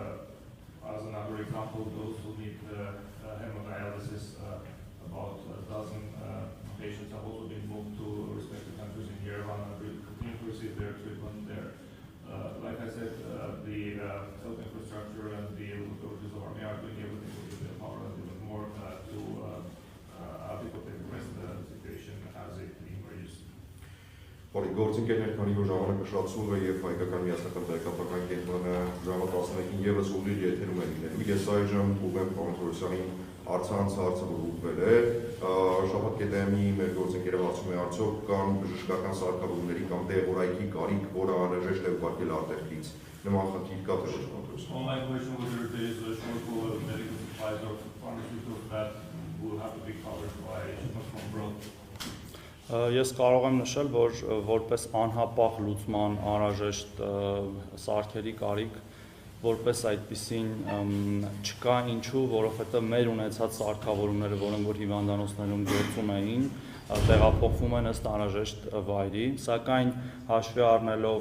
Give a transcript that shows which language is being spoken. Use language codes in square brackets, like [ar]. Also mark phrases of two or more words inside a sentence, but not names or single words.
[en] As another example, those who need hemodialysis, about a dozen patients have also been moved to respective countries in Yerevan and continue to receive their treatment there. Like I said, the health infrastructure and the local authorities of Armenia are doing everything within their power and even more to adequately address the situation as it emerges. [hy] Բարի գործընկերներ, քանի որ ժամանակը շատացում է եւ հայկական միասնական տեղեկատվական կենտրոնը ժամը 11-ին եւս ուղիղ եթերում է լինելու։ Ես այժմ ուղեմ Արսեն Թորոսյանին Արցանց հարցը որ ուղղվել է, շաբաթ կետեմի մեր գործընկերը հարցում է արդյոք կան բժշկական սարքավորումների կամ դեղորայքի կարիք, որը անհրաժեշտ է ուղարկել արտերկրից։ Նման խնդիր կա թե ոչ։ [en] My question was whether there is a shortfall of medical supplies or pharmaceuticals that will have to be covered by shipments from abroad. [hy] Ես կարող եմ նշել, որ որպես անհապաղ լուծման անհրաժեշտ սարքերի կարիք որպես այդպիսին չկա, ինչու, որովհետև մեր ունեցած սարքավորումները, որոնք որ հիվանդանոցներում գործում էին, տեղափոխվում են ըստ անհրաժեշտ վայրի, սակայն հաշվի առնելով